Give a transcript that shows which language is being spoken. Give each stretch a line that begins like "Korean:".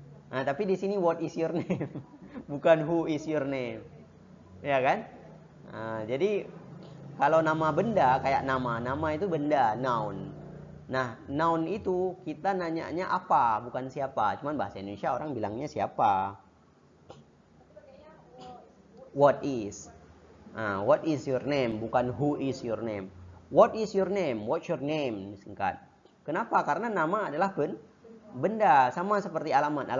Indonesian: Tapi di sini
English: what is your name?
Indonesian: Bukan
English: who is your name.
Indonesian: Ya kan? Jadi kalau nama benda kayak nama itu benda, noun. Nah, noun itu kita nanyanya apa, bukan siapa. Cuman bahasa Indonesia orang bilangnya siapa.
English: What is? What is your name,
Indonesian: bukan
English: who is your name. What is your name? What's your name?
Indonesian: Singkat. Kenapa? Karena nama adalah benda, sama seperti alamat.